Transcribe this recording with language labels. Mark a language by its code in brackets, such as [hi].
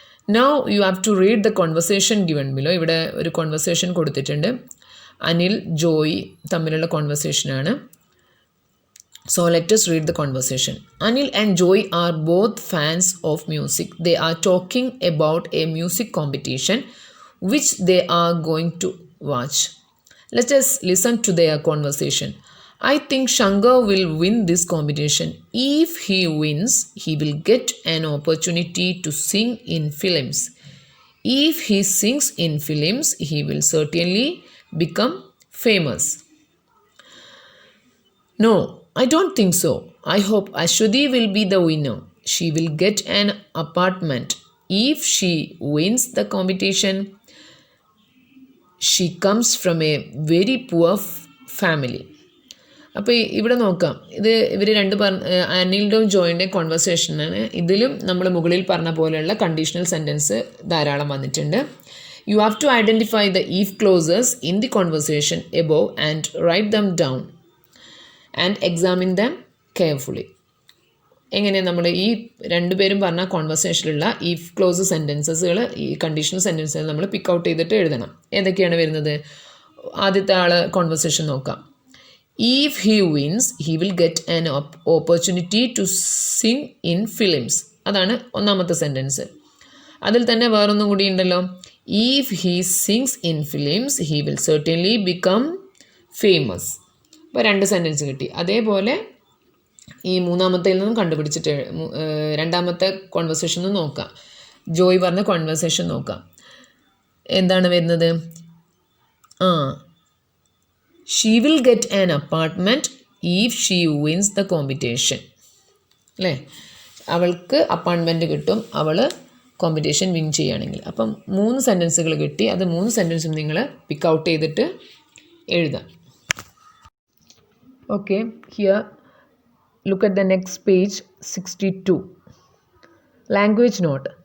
[en] Now you have to read the conversation given below. [ml] ഇവിടെ ഒരു conversation കൊടുത്തിട്ടുണ്ട്. അനിൽ, ജോയ് തമ്മിലുള്ള കോൺവെർസേഷനാണ്. [en] So let us read the conversation. Anil and Joy are both fans of music. They are talking about a music competition which they are going to watch. Let us listen to their conversation. I think Shankar will win this competition. If he wins, he will get an opportunity to sing in films. If he sings in films, he will certainly become famous. No, I don't think so. I hope Ashwati will be the winner. She will get an apartment. If she wins the competition, she comes from a very poor family. [ml] അപ്പോൾ ഇവിടെ നോക്കാം, ഇത് ഇവർ രണ്ട് അനിലിൻ്റെയും ജോയിൻ്റെ കോൺവെർസേഷനാണ്. ഇതിലും നമ്മൾ മുകളിൽ പറഞ്ഞ പോലെയുള്ള കണ്ടീഷണൽ സെൻറ്റൻസ് ധാരാളം വന്നിട്ടുണ്ട്. [en] You have to identify the if clauses in the conversation above and write them down and examine them carefully. [ml] എങ്ങനെ നമ്മൾ ഈ രണ്ടുപേരും പറഞ്ഞ കോൺവെർസേഷനിലുള്ള ഈഫ് ക്ലോസ് സെൻറ്റൻസസുകൾ, ഈ കണ്ടീഷണൽ സെൻറ്റൻസുകൾ നമ്മൾ പിക്ക് ഔട്ട് ചെയ്തിട്ട് എഴുതണം. ഏതൊക്കെയാണ് വരുന്നത്? ആദ്യത്തെ ആൾ കോൺവെർസേഷൻ നോക്കാം. [en] If he wins, he will get an opportunity to sing in films. [ml] അതാണ് ഒന്നാമത്തെ സെൻറ്റൻസ്. അതിൽ തന്നെ വേറൊന്നും കൂടി ഉണ്ടല്ലോ. [en] If he sings in films, he will certainly become famous. [ml] അപ്പോൾ രണ്ട് സെൻറ്റൻസ് കിട്ടി. അതേപോലെ ഈ മൂന്നാമത്തേൽ നിന്നും കണ്ടുപിടിച്ചിട്ട് രണ്ടാമത്തെ കോൺവെർസേഷൻ നോക്കാം. ജോയ് പറഞ്ഞ കോൺവെർസേഷൻ നോക്കാം. എന്താണ് വരുന്നത്? [en] She will get an apartment if she wins the competition. അല്ലേ? [ml] അവൾക്ക് അപ്പാർട്ട്മെൻറ്റ് കിട്ടും അവൾ കോമ്പറ്റീഷൻ വിൻ ചെയ്യുകയാണെങ്കിൽ. അപ്പം 3 സെൻറ്റൻസുകൾ കിട്ടി. അത് 3 സെൻറ്റൻസും നിങ്ങൾ പിക്ക് ഔട്ട് ചെയ്തിട്ട് എഴുതാം. [en] Okay, here look at the next page 62. Language note.